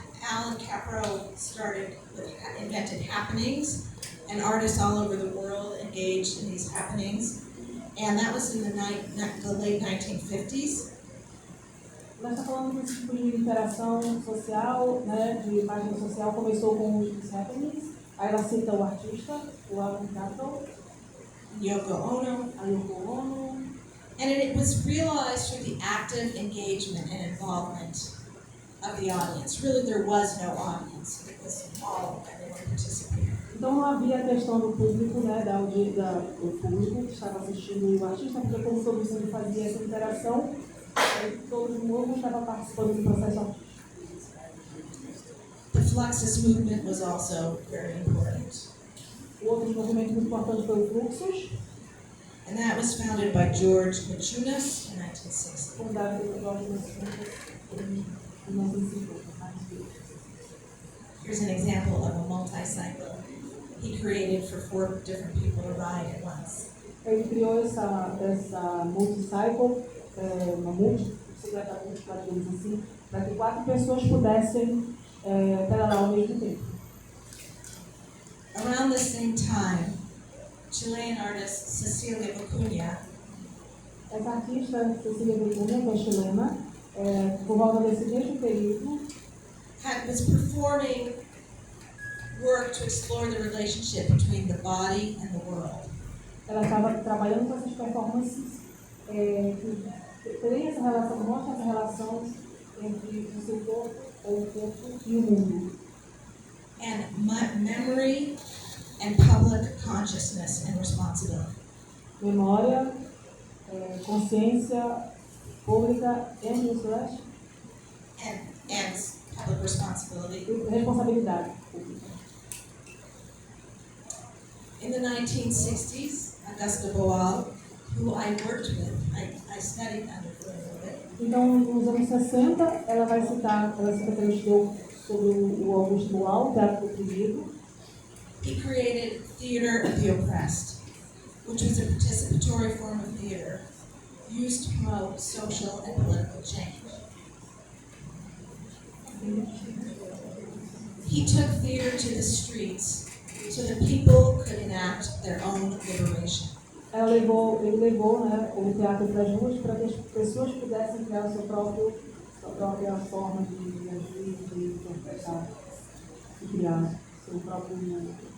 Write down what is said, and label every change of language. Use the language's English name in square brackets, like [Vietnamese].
[English] Alan Capro invented happenings, and artists all over the world engaged in these happenings. And that was in the late 1950s. [Portuguese] Nós estamos falando que esse tipo de interação social, né, de página social, começou com os happenings. Aí ela cita o artista, o Alan Capro, [English] Yoko Ono. [Portuguese] a Yoko Ono. [English] And it was realized through the active engagement and involvement of the audience. Really, there was no audience. It was all everyone participating. [Portuguese] Então não havia a questão do público, né, do público que estava assistindo o artista, porque como todo mundo fazia essa interação, todo mundo estava participando do processo artístico. [English] The Fluxus movement was also very important. [Portuguese] O outro movimento muito importante foi o Fluxus, [English] And that was founded by George Maciunas in 1960. [Portuguese] fundado pelo Jorge Maciunas em 1950. [English] Here's an example of a multi-cycle he created for 4 different people to ride at once. [Portuguese] Ele criou essa multicycle, uma bicicleta múltipla, digamos assim, para que 4 pessoas pudessem pedalar ao mesmo tempo. [English] Around the same time, Chilean artist Cecilia Vicuña [Portuguese] Essa artista, Cecília Vicuña, que é chilena, por volta desse mesmo período, [English] was performing work to explore the relationship between the body and the world. [Portuguese] ela estava trabalhando com essas performances que tem essa relação, mostra essa relação entre o seu corpo, ou o corpo e o mundo. [English] And memory and public consciousness and responsibility. [Portuguese] Memória, consciência pública e responsabilidade [English] And public responsibility. [Portuguese] Pública. [English] In the 1960s, Augusta Boal, who I worked with, I studied under for a little bit. [Portuguese] Então, nos anos 60, ela cita que ela estudou sobre o Augusto Boal, o teatro do oprimido. [English] He created Theater of the Oppressed, which was a participatory form of theater used to promote social and political change. He took theater to the streets so that people could enact their own liberation. [Portuguese] Ele levou, né, o teatro para as ruas para que as pessoas pudessem criar sua própria forma de agir, de interpretar, de criar seu próprio mundo.